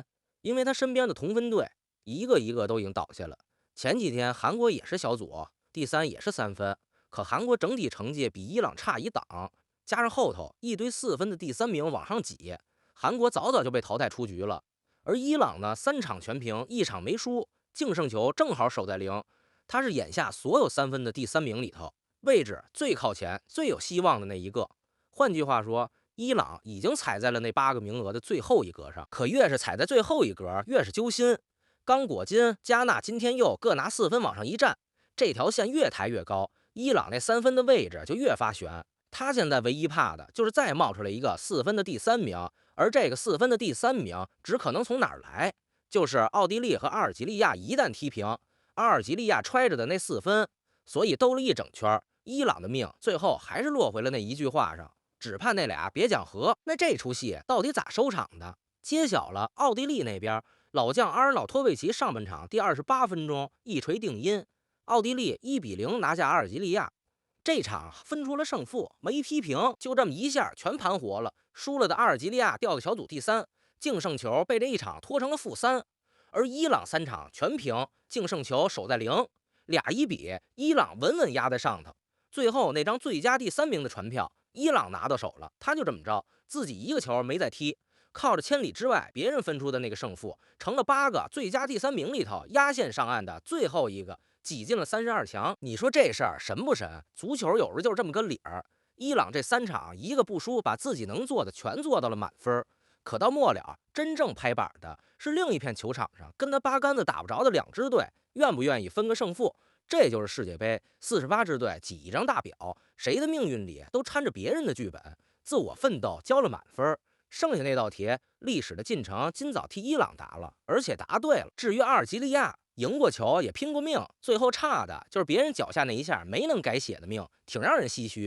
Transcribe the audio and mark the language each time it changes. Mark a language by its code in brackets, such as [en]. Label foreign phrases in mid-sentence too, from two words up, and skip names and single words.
[zh] 因為他身邊的同分隊一個一個都已經倒下了。前幾天韓國也是小組第3，也是3分，可韓國整體成績比伊朗差一檔，加上後頭一堆4分的第3名往上擠，韓國早早就被淘汰出局了。而伊朗呢，3場全平，1場沒輸，淨勝球正好守在0，他是眼下所有3分的第3名裡頭位置最靠前、最有希望的那一個。換句話說，伊朗已經踩在了那8個名額的最後一格上。可越是踩在最後一格，越是揪心。剛果金、加納今天又各拿4分往上一站，這條線越抬越高，伊朗那3分的位置就越發懸。他現在唯一怕的就是再冒出來一個4分的第3名，而這個4分的第3名只可能從哪兒來？就是奧地利和阿爾及利亞一旦踢平，阿爾及利亞揣着的那4分，所以兜了一整圈，伊朗的命最後還是落回了那一句話上，只盼那倆別講和。那這出戲到底咋收場的？揭曉了，奧地利那邊老將阿爾瑙托維奇上半場第28分鐘一錘定音，奧地利1-0拿下阿爾及利亞。這場分出了勝負，沒踢平，就這麼一下全盘活了。輸了的阿尔及利亞掉到小組第3，净勝球被这一场拖成了-3。而伊朗3场全平，净胜球守在0，2-1比，伊朗穩稳压在上头。最後那张最佳第3名的傳票，伊朗拿到手了，他就这麼着，自己一個球沒再踢，靠着千里之外別人分出的那個勝負，成了8個最佳第3名裡頭壓線上岸的最後一個，擠進了32強。你說這事兒神不神？足球有時就是這麼個理兒。伊朗這3場一個不輸，把自己能做的全做到了滿分。可到末了，真正拍板的是另一片球场上跟他八竿子打不着的2支队，願不願意分個勝負？這就是世界杯，48支隊擠一張大表，誰的命運裡都摻着別人的劇本，自我奮鬥交了滿分。剩下那道題，歷史的進程今早替伊朗答了，而且答對了。至於阿爾及利亞，贏過球也拼過命，最後差的就是別人腳下那一下沒能改寫的命，挺讓人唏噓。